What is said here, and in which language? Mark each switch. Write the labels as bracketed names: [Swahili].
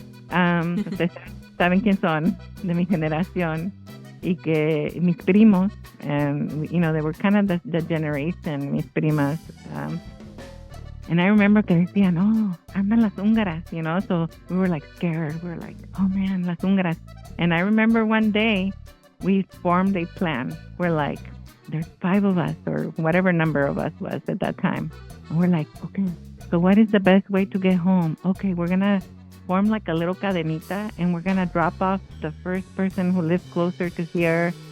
[Spanish] Ustedes saben quién son, de mi generación, y que mis primos [English] and they were kind of the generation, [Spanish] mis primas. [English] And I remember [Spanish] que decían, oh, andan las húngaras. [English] So we were like scared. We were like, oh man, las húngaras. And I remember one day we formed a plan. We're like, there's 5 of us or whatever number of us was at that time. And we're like, okay, so what is the best way to get home? Okay, we're going to form like a little cadenita and we're going to drop off the first person who lives closer to here.